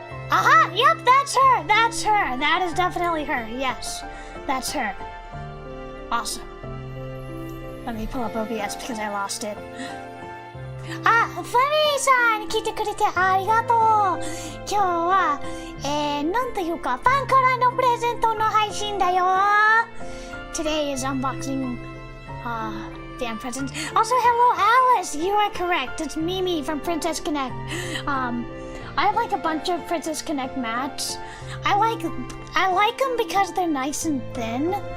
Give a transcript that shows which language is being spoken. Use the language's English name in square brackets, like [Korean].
[English] Aha! Yep, that's her! That is definitely her. Yes, that's her. Awesome. Let me pull up OBS because I lost it. Flemmy-san! [Japanese] 来てくれてありがとう!今日は、なんというか、ファンからのプレゼントの配信だよ! [English] Today is unboxing, damn presents. Also, hello, Alice! You are correct. It's Mimi from Princess Connect. I have like a bunch of Princess Connect mats. I like them because they're nice and thin.